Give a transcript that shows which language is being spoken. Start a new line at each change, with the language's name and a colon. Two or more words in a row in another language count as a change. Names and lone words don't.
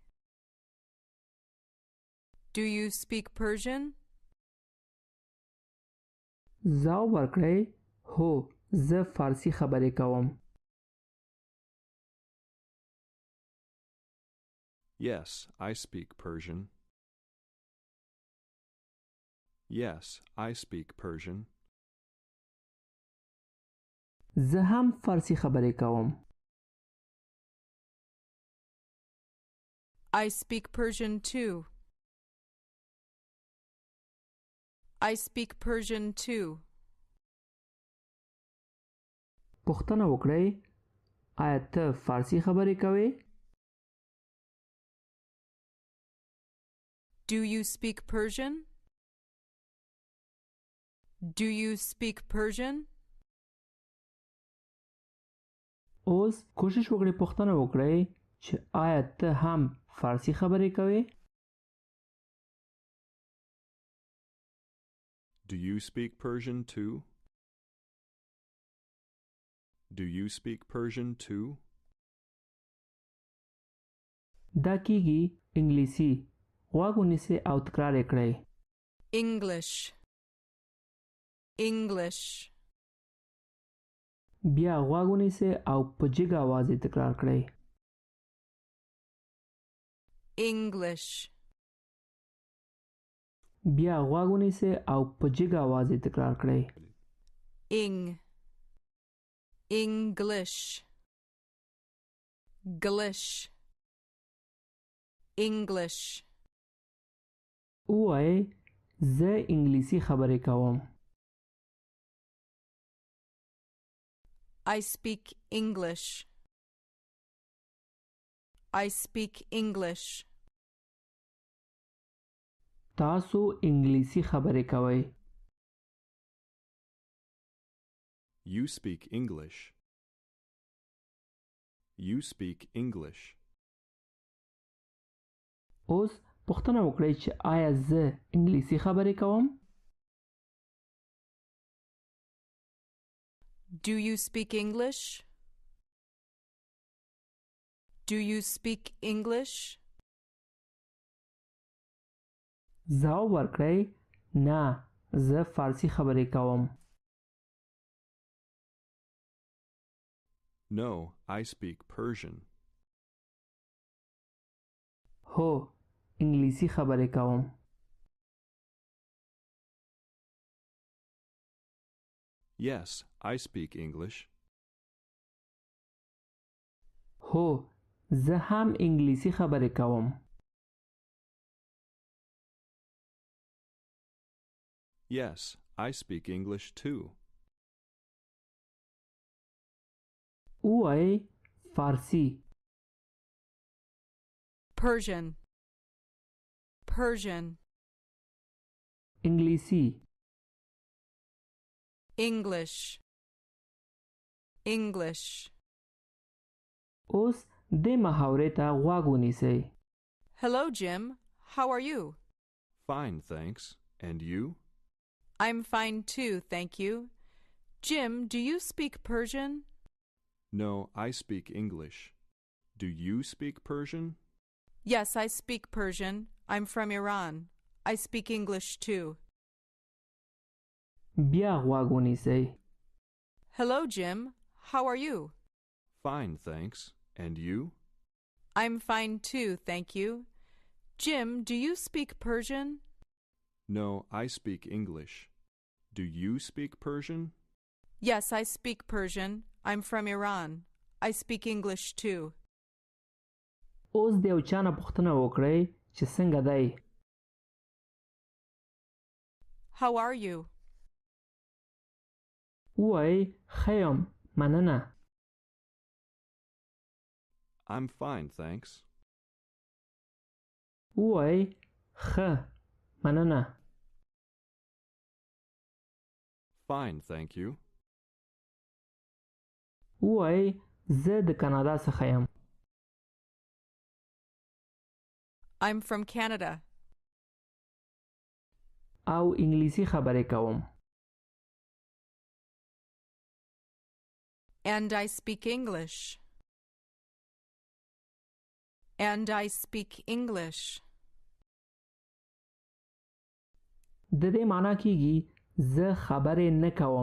English: Do you speak Persian?
Pashto: ځواب ورکړئ هو زه فارسی خبرې کوم.
English: Yes, I speak Persian. Yes, I speak Persian.
Pashto: زه هم فارسی خبرې کوم.
English: I speak Persian too. I speak Persian too.
Pashto: پوښتنه وکړئ آیا ته فارسی خبرې کوې؟
English: Do you speak Persian? Do you speak Persian?
Pashto: اوس کوشش وکړئ پوښتنه وکړئ چې آیا ته هم فارسی خبرې کوې؟
English: Do you speak Persian too? Do you speak Persian too?
Pashto: دا کیږي انګلیسي غوږ ونیسئ او تکرار یې کړئ.
English: English. English.
Pashto: بیا غوږ ونیسئ او په جګ اواز یې تکرار کړئ.
English: English.
Pashto: بیا غوږ ونیسئ او په جګ اواز یې تکرار کړئ.
English: English. Glish. English.
Pashto: ووایئ زه انګلیسي خبرې کوم.
English: I speak English. I speak English.
Pashto: تاسو انګلیسي خبرې کوئ.
English: You speak English. You speak English.
Pashto: اوس پوښتنه وکړئ چې آیا زه انګلیسي خبرې کوم؟
English: Do you speak English? Do you speak English?
Pashto: ځواب ورکړئ نه زه فارسي خبرې کوم.
English: No, I speak Persian.
Pashto: هو انګلیسي خبرې کوم.
English: Yes, I speak English.
Pashto: هو زه هم انګلیسي خبرې کوم.
English: Yes, I speak English too.
Pashto: ووایئ فارسي.
English: Persian. Persian.
Pashto: انګلیسي.
English: English. English.
Pashto: اوس دې محاورې ته غوږ ونیسئ.
English: Hello, Jim. How are you? Fine, thanks. And you? I'm fine too, thank you. Jim, do you speak Persian? No, I speak English. Do you speak Persian? Yes, I speak Persian. I'm from Iran. I speak English too.
Pashto: بیا غوږ ونیسئ.
English: Hello, Jim. How are you? Fine, thanks. And you? I'm fine too, thank you. Jim, do you speak Persian? No, I speak English. Do you speak Persian? Yes, I speak Persian. I'm from Iran. I speak English too.
Pashto: اوس د یو چا نه پوښتنه وکړئ چې څنګه دی.
English: How are you?
Pashto: ووایئ ښه یم مننه.
English: I'm fine, thanks.
Pashto: ووایئ ښه مننه.
English: Fine, thank you.
Pashto: ووایئ زه د کانادا څخه یم.
English: I'm from Canada.
Pashto: او انګلیسي خبرې کوم.
English: And I speak English. And I speak English.
Pashto: د دې معنا کیږي زه خبرې نه کوم.